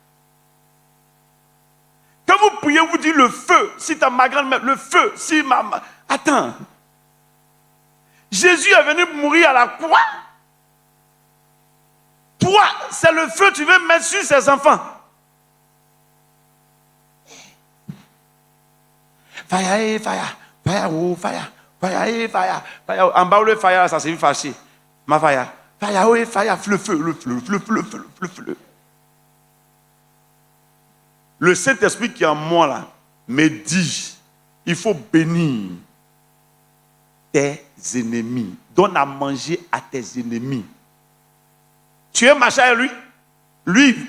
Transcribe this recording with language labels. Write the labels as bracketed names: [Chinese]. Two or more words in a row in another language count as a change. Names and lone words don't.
[French] Quand vous priez, vous dites le feu, si ta ma grand-mère, le feu, si ma... Attends. Jésus est venu mourir à la croix. Toi, c'est le feu que tu veux mettre sur ses enfants. [English] Fire, fire, fire, oh, fire, fire, fire, fire. [French] En bas, le fire, ça c'est fâché. [English] Ma fire, fire, oh, fire, [French] le feu. Le Saint-Esprit qui est en moi là, me dit, il faut bénir tes ennemis. Donne à manger à tes ennemis. Tu es marché avec lui?